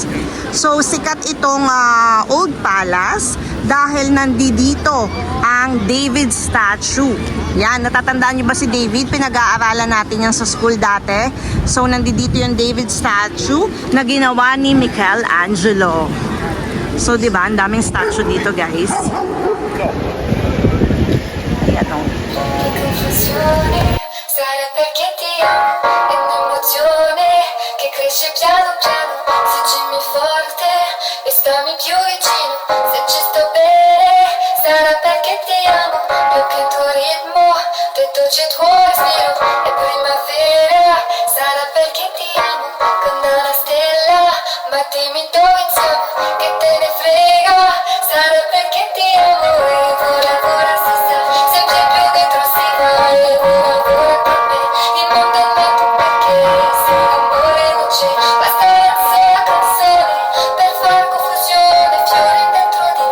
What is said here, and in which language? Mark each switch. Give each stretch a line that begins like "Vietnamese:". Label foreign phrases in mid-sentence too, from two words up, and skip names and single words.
Filipino: So sikat itong
English: old palace
Filipino: dahil nandito ang David statue. Yan, natatandaan niyo ba si David? Pinag-aaralan natin yan sa school dati. So nandito yung David statue na ginawa ni Michelangelo. So 'di ba, ang daming statue dito, guys.
Italian: Che confusione sarà perché ti amo è un'emozione che cresce piano piano Fuggimi forte e stammi più vicino Se ci sto bene sarà perché ti amo Più che il tuo ritmo dentro c'è il tuo respiro È primavera sarà perché ti amo Come una stella ma dimmi dove siamo Che te ne frega sarà perché ti amo E vola vola si sa sempre più dentro si va E vola vola con me il mondo è nato perché se l'amore non c'è basta una sola canzone per far confusione fiori dentro